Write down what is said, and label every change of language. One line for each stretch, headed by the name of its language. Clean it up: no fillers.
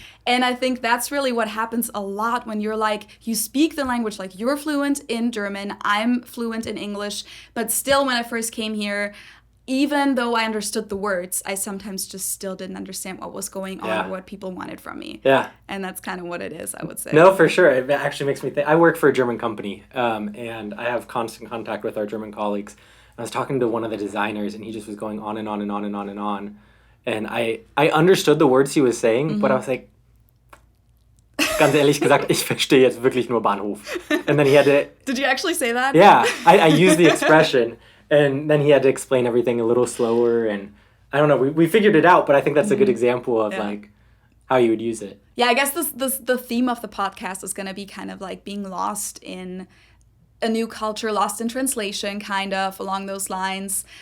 English: And I think that's really what happens a lot when you're like, you speak the language, like you're fluent in German, I'm fluent in English, but still when I first came here, even though I understood the words, I sometimes just still didn't understand what was going on or what people wanted from me. Yeah. And that's kind of what it is, I would say. No, for sure. It actually makes me think. I work for a German company, and I have constant contact with our German colleagues. I was talking to one of the designers, and he just was going on and on and on and on and on. And I understood the words he was saying, but I was like,
German: ganz ehrlich gesagt, ich verstehe jetzt wirklich nur Bahnhof.
English: And then he had to... Did you actually say that? Yeah, I used the expression. And then he had to explain everything a little slower, and I don't know, we figured it out, but I think that's a good example of like how you would use it. Yeah, I guess the theme of the podcast is going to be kind of like being lost in a new culture, lost in translation, kind of along those lines.